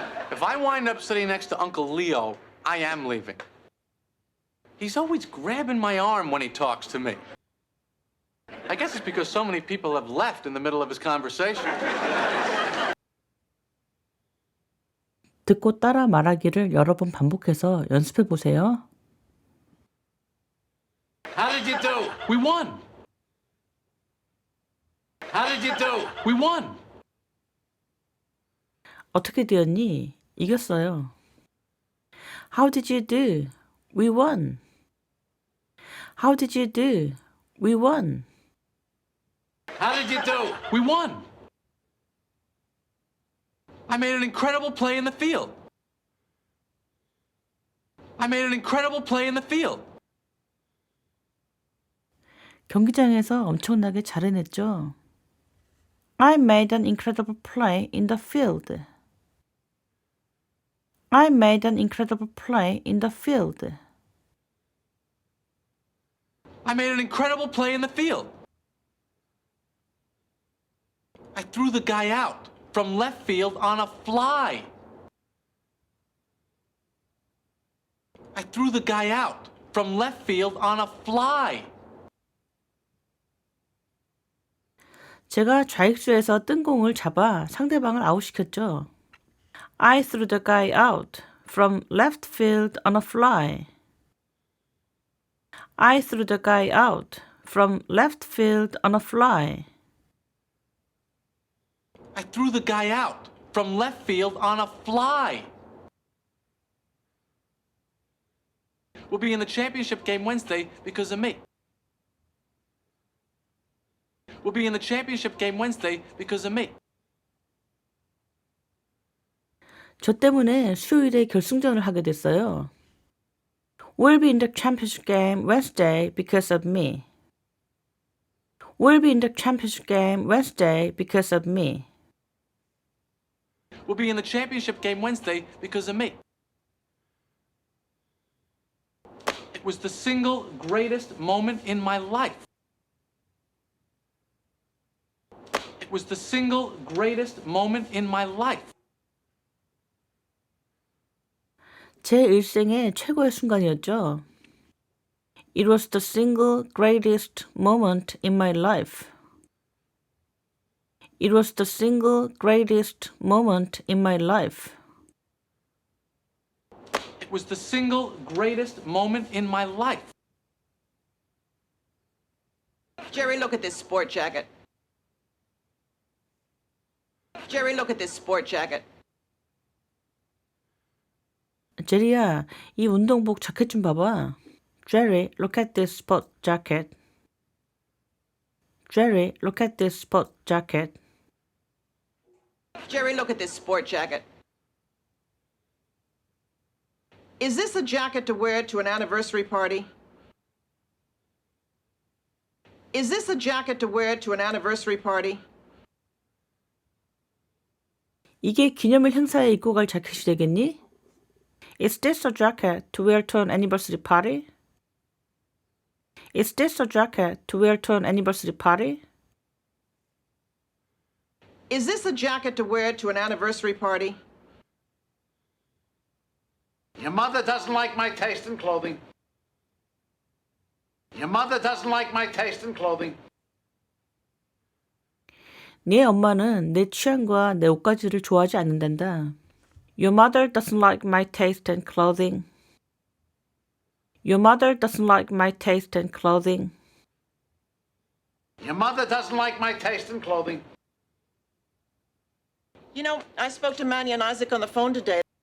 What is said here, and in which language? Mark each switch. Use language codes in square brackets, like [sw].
[en] If I wind up sitting next to Uncle Leo, I am leaving. He's always grabbing my arm when he talks to me. I guess it's because so many people have left in the middle of his conversation. [ko] 듣고 따라 말하기를 여러 번 반복해서 연습해 보세요. [en] How did you do? We won. How did you do? We won. [ko] 어떻게 되었니? 이겼어요. [en] How did you do? We won. How did you do? We won. How did you do? We won. I made an incredible play in the field. I made an incredible play in the field. [ko] 경기장에서 엄청나게 잘 해냈죠. [en] I made an incredible play in the field. I made an incredible play in the field. I made an incredible play in the field. I threw the guy out from left field on a fly. I threw the guy out from left field on a fly. [ko] 제가 좌익수에서 뜬 공을 잡아 상대방을 아웃시켰죠. [en] I threw the guy out from left field on a fly. I threw the guy out from left field on a fly. I threw the guy out from left field on a fly. We'll be in the championship game Wednesday because of me. We'll be in the championship game Wednesday because of me. [ko] 저 때문에 수요일에 결승전을 하게 됐어요. [en] We'll be in the championship game Wednesday because of me. We'll be in the championship game Wednesday because of me. We'll be in the championship game Wednesday because of me. It was the single greatest moment in my life. It was the single greatest moment in my life. [ko] 제 일생의 최고의 순간이었죠. [en] It was the single greatest moment in my life. It was the single greatest moment in my life. It was the single greatest moment in my life. Jerry, look at this sport jacket. Jerry, look at this sport jacket. [ko] 제리야, 이 운동복 자켓 좀 봐봐. [en] Jerry, look at this sport jacket. Jerry, look at this sport jacket. Jerry, look at this sport jacket. Is this a jacket to wear to an anniversary party? Is this a jacket to wear to an anniversary party? [ko] 이게 기념일 행사에 입고 갈 자켓이 되겠니? [en] Is this a jacket to wear to an anniversary party? Is this a jacket to wear to an anniversary party? Is this a jacket to wear to an anniversary party? Your mother doesn't like my taste in clothing. Your mother doesn't like my taste in clothing. [ko] 네 엄마는 내 취향과 내 옷가지를 좋아하지 않는단다. [en] Your mother doesn't like my taste in clothing. Your mother doesn't like my taste in clothing. Your mother doesn't like my taste in clothing. You know, I spoke to Manny and Isaac on the phone today.